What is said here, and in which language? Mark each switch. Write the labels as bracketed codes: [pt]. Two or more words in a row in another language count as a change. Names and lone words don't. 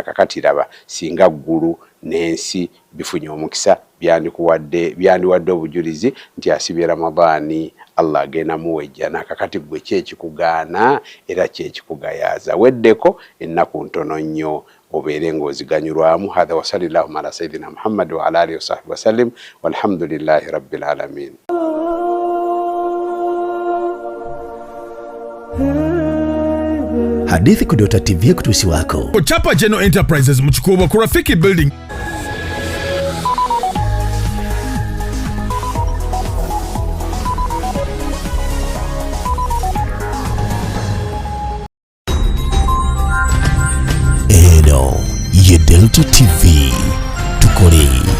[lg] Kakati raba singa ggulu n'ensi bifunye omukisa byandiwadde obujulizi nti asibye Ramadani Allah agenda muwejjana. Kakati gwe kyekikugaana era kyekikugayaaza. Weddeko ennaku ntono nnyo obeere ng'oziganyulwamu. [ar] هذا وصلى الله على سيدنا محمد وعلى آله وصحبه وسلم والحمد لله رب العالمين. [lg] Hadithi ku Dota TV kutuusiwako Chapa General Enterprises mu Kikuubo ku Rafiki Building. Eno ye Delta TV tukole.